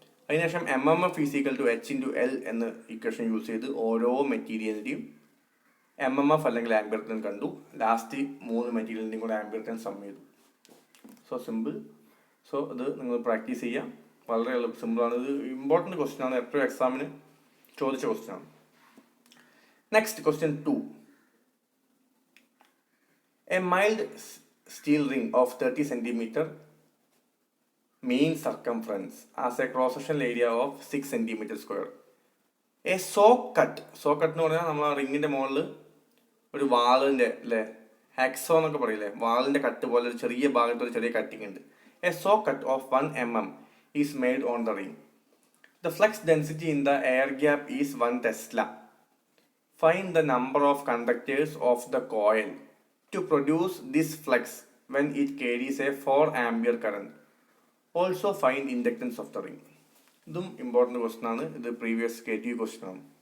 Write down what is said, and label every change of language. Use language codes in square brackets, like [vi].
[ml] അതിനുശേഷം [en] MMF is equal to H × L [ml] എന്ന equation use ചെയ്ത് ഓരോ മെറ്റീരിയലിൻ്റെയും MMF അല്ലെങ്കിൽ ആംപിയർ ടേൺ കണ്ടു. ലാസ്റ്റ് 3 മെറ്റീരിയലിൻ്റെയും കൂടെ ആംപിയർ ടേൺ സം ചെയ്തു. So simple. സോ ഇത് നിങ്ങൾ പ്രാക്ടീസ് ചെയ്യാം. വളരെ സിമ്പിളാണ്. ഇത് ഇമ്പോർട്ടൻറ്റ് ക്വസ്റ്റ്യൻ ആണ്, എപ്പോഴും എക്സാമിന് ചോദിച്ച ക്വസ്റ്റ്യൻ ആണ്. Next question 2. [en] A mild steel ring of 30 cm mean circumference as a cross sectional area of 6 cm². [ml] A saw cut എന്ന് പറഞ്ഞാൽ നമ്മൾ ആ റിങ്ങിന്റെ മുകളിൽ ഒരു വാളിന്റെ അല്ലേ, ഹെക്സോ എന്നൊക്കെ പറയില്ലേ, വാളിന്റെ കട്ട് പോലെ ഒരു ചെറിയ ഭാഗത്ത് ഒരു ചെറിയ കട്ടിങ് ഉണ്ട്. [en] A saw cut of 1 mm is made on the ring. The flux density in the air gap is 1 Tesla. Find the number of conductors of the coil to produce this flux when it carries a 4 ampere current. Also find inductance of the ring. [ml] ഇതും important question ആണ്. ഇത് previous KTU question ആണ്.